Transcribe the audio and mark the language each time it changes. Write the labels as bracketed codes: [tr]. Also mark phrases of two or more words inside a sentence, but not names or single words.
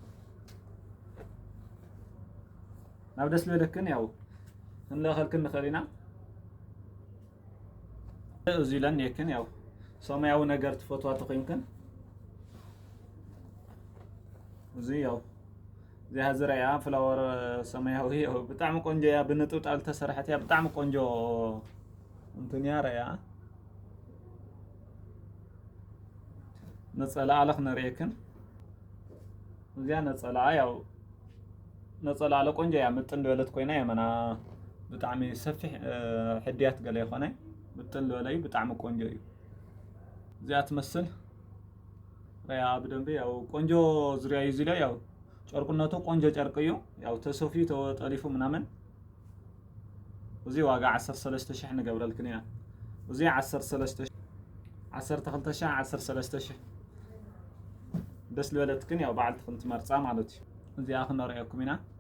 [ti] ናብ ደስ ልበለክን ያው እንለኸልክ ንኽእል ኢና እዙይ ለን የክን ያው ሰማያዊ ነገር ትፈትዋ ተኺንክን እዙይ ያው እዚያ ዝረያ ፍላወር ሰማያዊ ያው ብጣዕሚ ቆንጆ ያ ብንጥብጣብ ተሰርሐት ያ ብጣዕሚ ቆንጆ እንትን ያ ረያ ነፀላ አለኽ ነርየክን እዚያ ነፀላ ያው ነፀላ አለ ቆንጆ ያ ምጥን ልበለት ኮይና የመና ብጣዕሚ ሰፊሕ ሕድያት ገለ ይኾነ ምጥን ልበለዩ ብጣዕሚ ቆንጆ እዩ እዚያ ትመስል ረያ ብደንቢ ያው ቆንጆ ዙርያ እዩ እዙይ ላይ ያው ጨርቁነቱ ቆንጆ ጨርቅ እዩ ያው ተሰፊዩ ተጠሊፉ ምናምን እዙይ ዋጋ 13000 ንገብረልክን ኢና እዙይ 13000 12000 ደስ ልበለትክን ያው በዓልትክን ትመርፃ ማለት እዩ እዚኣ ክነሪአኩም ኢና